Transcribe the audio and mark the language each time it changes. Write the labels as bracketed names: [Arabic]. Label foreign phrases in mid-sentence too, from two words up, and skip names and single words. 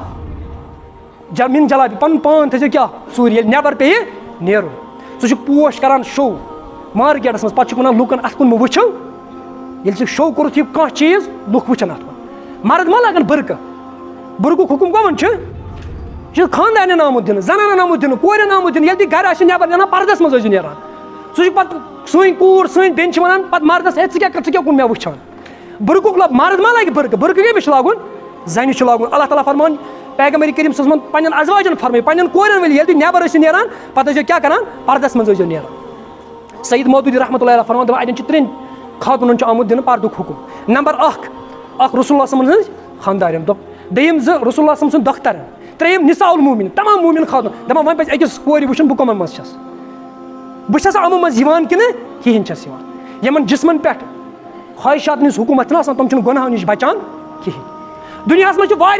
[Kashmiri] کیٛاہ مِن جلابی پَنُن پان تھٲیزیو کیٛاہ ژوٗرِ ییٚلہِ نٮ۪بر پیٚیہِ نیرُن ژٕ چھُکھ پوش کران شو مارکیٹس منٛز پَتہٕ چھُکھ وَنان لُکن اَتھ کُن مہ وٕچھو ییٚلہِ ژٕ شو کوٚرُتھ یہِ کانٛہہ چیٖز لُکھ وٕچھن اَتھ کُن مرد ما لگان بُرکہٕ بُرکُک حُکُم کَمن چھُ یہِ چھُ خاندارنٮ۪ن آمُت دِنہٕ زنانن آمُت دِنہٕ کورٮ۪ن آمُت دِنہٕ ییٚلہِ تُہۍ گرِ آسِو نٮ۪بر نیران پردس منٛز ٲسِو نیران سُہ چھُ پَتہٕ سٲنۍ کوٗر سٲنۍ بیٚنہِ چھِ وَنان پَتہٕ مردس ہے ژٕ کیٛاہ کُن مےٚ وٕچھان بُرکُک مرد ما لگہِ بُرکہٕ بُرکہٕ کٔمِس چھُ لاگُن زَنہِ چھُ لاگُن اللہ تعالیٰ فرمان پیغمبر کریم [Arabic] صلی اللہ علیہ وسلم [Kashmiri] پنٛنٮ۪ن ازواجن فرمٲیِو پنٛنٮ۪ن کورٮ۪ن ؤلِو ییٚلہِ تُہۍ نٮ۪بر ٲسِو نیران پَتہٕ ٲسۍزیو کیٛاہ کران پردس منٛز ٲسۍزیو نیران سعید مودوٗدی [Arabic] رحمتہ اللہ [Kashmiri] فرمان دَپان اَتٮ۪ن چھِ 3 خاتوٗنن چھُ آمُت دِنہٕ پردُک حُکُم نمبر 1 رسول اللہ [Arabic] صلی اللہ علیہ وسلم [Kashmiri] سٕنٛز خاندارٮ۪ن دوٚیِم 2 رسول اللہ [Arabic] صلی اللہ علیہ وسلم [Kashmiri] سُنٛد دۄختر 3 [Arabic] نِساء الموٗمِن [Kashmiri] تمام موٗمِن خاتوٗن دَپان وۄنۍ پَزِ أکِس کورِ وٕچھُن بہٕ کٕمن منٛز چھَس بہٕ چھَسا یِمو منٛز یِوان کِنہٕ کِہیٖنۍ چھَس یِوان یِمن جِسمن پٮ۪ٹھ خواہِشات ہٕنٛدِس حُکوٗمت چھِنہٕ آسان تِم چھِنہٕ گۄناہو نِش بچان کِہیٖنۍ دُنیاہس منٛز چھِ